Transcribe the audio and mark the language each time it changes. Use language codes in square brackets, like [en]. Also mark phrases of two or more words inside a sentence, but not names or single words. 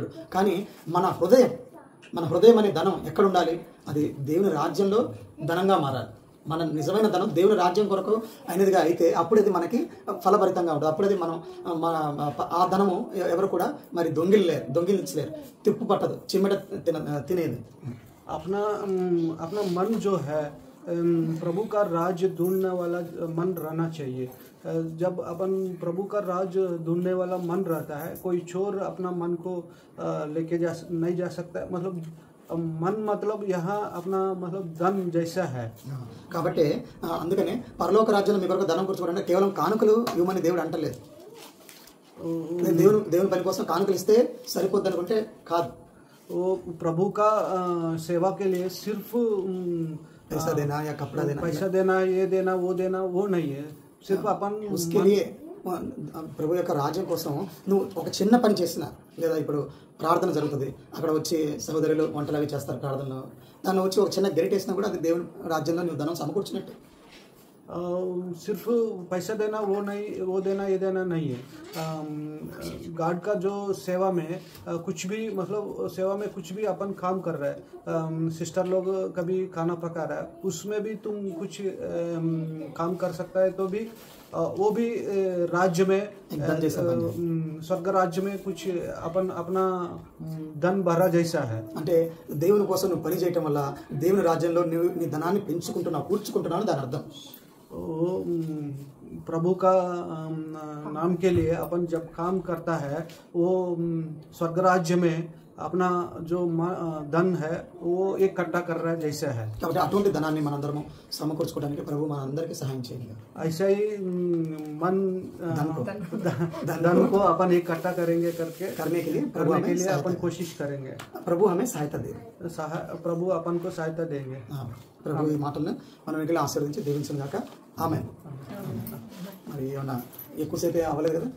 [te] కానీ మన హృదయం అనే ధనం ఎక్కడ ఉండాలి? అది దేవుని రాజ్యంలో ధనంగా మారాలి. మన నిజమైన ధనం దేవుని రాజ్యం కొరకు అయినదిగా అయితే అప్పుడు అది మనకి ఫలభరితంగా ఉంటుంది. అప్పుడు అది మనం ఆ ధనము ఎవరు కూడా మరి దొంగిలించలేరు, తిప్పు పట్టదు, చిమ్మట తినేది. [hi] अपना मन जो है प्रभु का राज ढूंढने वाला मन रहना चाहिए. जब अपन प्रभु का राज ढूंढने वाला मन रहता है, कोई चोर अपना मन को लेके नहीं जा सकता. मतलब मन मतलब यहाँ अपना मतलब धन जैसा है. [te] కాబట్టి అందుకనే పరలోక రాజ్యంలో మీ కొరకు ధనం కూర్చోవాలంటే కేవలం కానుకలు ఇవ్వమని దేవుడు అంటలేదు. దేవుని పని కోసం కానుకలు ఇస్తే సరిపోద్ది అనుకుంటే కాదు. [hi] वो प्रभु का सेवा के लिए सिर्फ पैसा देना या कपड़ा देना, पैसा देना, ये देना, वो नहीं है. सिर्फ अपन उसके लिए [te] ప్రభు యొక్క రాజ్యం కోసం నువ్వు ఒక చిన్న పని చేసినా, లేదా ఇప్పుడు ప్రార్థన జరుగుతుంది, అక్కడ వచ్చి సహోదరులు వంటలు అవి చేస్తారు ప్రార్థనలో, దాన్ని వచ్చి ఒక చిన్న గెరిటేసినా కూడా అది దేవుని రాజ్యంలో నువ్వు ధనం సమకూర్చినట్టు. [hi] सिर्फ पैसा देना वो देना ये देना नहीं है. गॉड का जो सेवा में कुछ भी मतलब सेवा में कुछ भी अपन काम कर रहे हैं, सिस्टर लोग कभी खाना पका रहा है, उसमें भी तुम कुछ काम कर सकता है, तो भी वो भी राज्य में स्वर्ग राज्य में कुछ अपना धन भरा जैसा है. [te] అంటే దేవుని కోసం నువ్వు పని చేయటం వల్ల దేవుని రాజ్యంలో నువ్వు నీ ధనాన్ని పెంచుకుంటున్నావు, కూర్చుకుంటున్నావు దాని అర్థం. [hi] प्रभु का नाम के लिए अपन जब काम करता है, वो स्वर्ग राज्य में अपना जो धन है वो एक इकट्ठा कर रहा है जैसा है. [te] కాబట్టి అటువంటి ధనాన్ని మనందరము సమకూర్చుకోవడానికి ప్రభు మనందరికీ సహాయం చేయాలి. [hi] ऐसा ही मन धन को अपन इकट्ठा करेंगे करने के लिए अपन कोशिश करेंगे. ప్రభు हमें सहायता दे, प्रभु अपन को सहायता देंगे. [te] ప్రభు ఈ మాటలను మనం మిగిలిన ఆశీర్వదించి దీవించును గాక. ఆమేన్. మరి ఏమన్నా ఎక్కువసేపు అవ్వలేదు కదా.